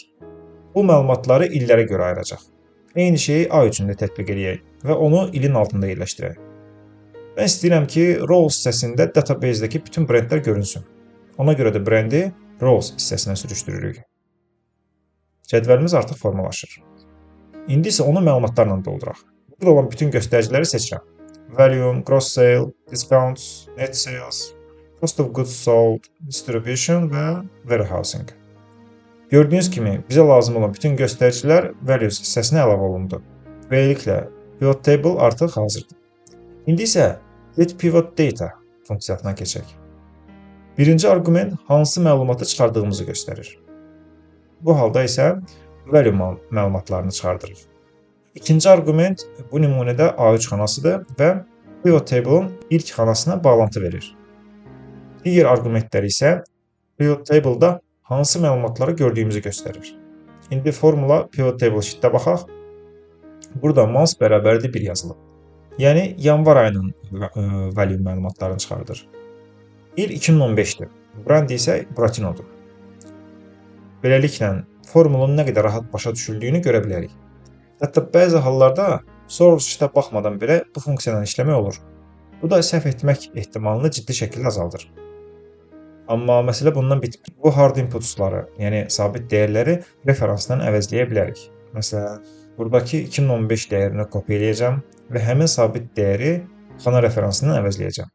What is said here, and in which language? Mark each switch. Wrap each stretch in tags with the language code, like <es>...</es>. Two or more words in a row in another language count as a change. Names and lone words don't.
<az>Bu məlumatları illərə görə ayıracaq. Eyni şeyi ay üçün də tətbiq edək və onu ilin altında yerləşdirək. Mən istəyirəm ki, rows hissəsində database-dəki bütün brendlər görünsün. Ona görə də brendi rows hissəsinə sürüşdürürük. Cədvəlimiz artıq formalaşır. İndi isə onu məlumatlarla dolduraq. Burada olan bütün göstəriciləri seçirəm.</az> <en>Volume, gross sale, discounts, net sales, cost of goods sold, distribution və warehousing.</en> <az>Gördüyünüz kimi bizə lazım olan bütün göstəricilər values hissəsinə əlavə olundu. Beləliklə</az> <en>pivot table</en> <az>artıq hazırdır. İndi isə</az> <en>get pivot data</en> <az>funksiyasına keçək. Birinci arqument hansı məlumatı çıxardığımızı göstərir. Bu halda isə value məlumatlarını çıxardırıq. İkinci arqument bu nümunədə A3 xanasıdır və</az> <en>pivot table-ın</en> <az>ilk xanasına bağlantı verir. Digər arqumentlər isə</az> <en>pivot table-da</en> <az>hansı məlumatları gördüyümüzü göstərir. İndi formula</az> <en>pivot table sheet-də</en> <az>baxaq. Burada month bərabərdir 1 yazılıb. Yəni yanvar ayının value məlumatlarını çıxardır. İl 2015-dir. Brand isə Bratinodur. Beləliklə formulun nə qədər rahat başa düşüldüyünü görə bilərik. Hətta bəzi hallarda</az> <en>source sheet-ə</en> <az>baxmadan belə bu funksiyadan işləmək olur. Bu da səhv etmək ehtimalını ciddi şəkildə azaldır. Amma məsələ bundan bitmir. Bu</az> <en>hard inputsları,</en> <az>yəni sabit dəyərləri referansdan əvəzləyə bilərik. Məsələn, buradakı 2015 dəyərini kopyalayacağam və həmin sabit dəyəri xana referansından əvəzləyəcəm.</az>